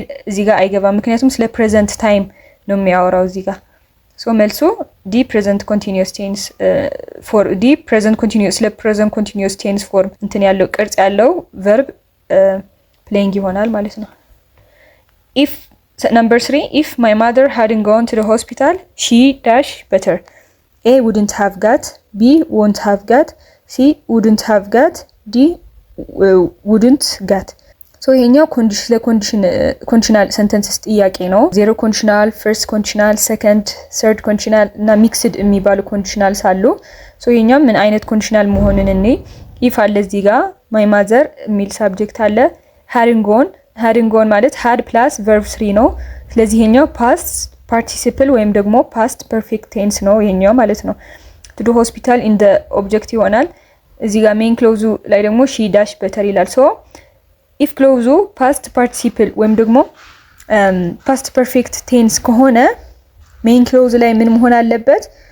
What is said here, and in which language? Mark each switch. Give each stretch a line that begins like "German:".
Amharic: እዚህ ጋር አይገባም፣ ምክንያቱም ስለ present time ነው የሚያወራው እዚህ ጋር። መልሱ D present continuous tense for D present continuous ስለ present continuous tense form እንትን ያለው ቅርጽ ያለው verb playing ይሆናል ማለት ነው።
English: if number 3 if my mother hadn't gone to the hospital she dash better. A wouldn't have got, B won't have got, C wouldn't have got, D wouldn't got.
Amharic: ይሄኛው ኮንዲሽናል ሰንተንስስ ጥያቄ ነው። ዜሮ ኮንዲሽናል፣ ፈርስት ኮንዲሽናል፣ ሰከንድ፣ ሰርድ ኮንዲሽናል እና ሚክስድ የሚባሉ ኮንዲሽናልስ አሉ። ይሄኛው ምን አይነት ኮንዲሽናል መሆኑን እኔ ኢፍ አለ እዚህ ጋር ማይ ማዘር የሚል ሳብጀክት አለ። ሃድንጎን ማለት ሃድ ፕላስ ቨርብ 3 ነው። ስለዚህ ይሄኛው ፓስት ፓርቲሲፕል ወይም ደግሞ ፓስት ፐርፌክት ቴንስ ነው ይሄኛው ማለት ነው። ቱ ዱ ሆስፒታል ኢን ዘ ኦብጀክት ይሆናል። እዚህ ጋር ሜን ክሎዙ ላይ ደግሞ ሺ ዳሽ በተር ይላል። ኢፍ ክሎዙ ፓስት ፓርቲሲፕል ወይም ደግሞ ፓስት ፐርፌክት ቴንስ ከሆነ ሜን ክሎዝ ላይ ምን መሆን አለበት?